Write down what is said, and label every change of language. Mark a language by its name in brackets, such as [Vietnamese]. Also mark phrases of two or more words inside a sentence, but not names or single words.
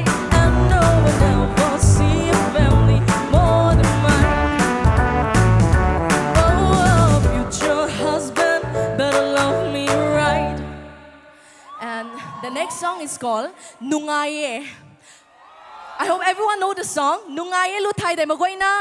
[English] And no one ever see a family more than mine. Oh, future husband, better love me right. And the next song is called Nungaye. I hope everyone know the song. [Manipuri] Nungaye lu thai dai magoi na.